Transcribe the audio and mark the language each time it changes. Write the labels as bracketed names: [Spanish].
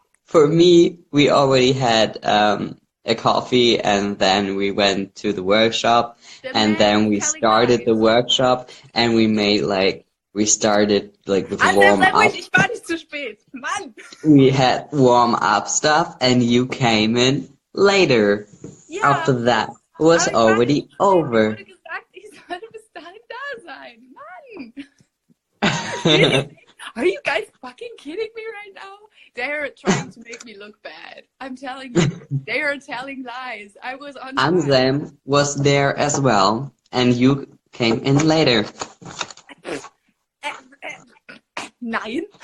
[English] for me, we already had a coffee, and then we went to the workshop, and then we started the workshop, and we made we started with warm up. [German] Ich war nicht zu spät. Mann! [English] We had warm up stuff, and you came in later. [German] Ja, [English] After that was already over. [German] Ich wurde gesagt, ich sollte bis dahin da sein. Mann! [English] Are you guys fucking kidding me right now? They're trying to make me look bad. I'm telling you, they are telling lies. I was on time. Anselm was there as well, and you came in later. [German] Nein.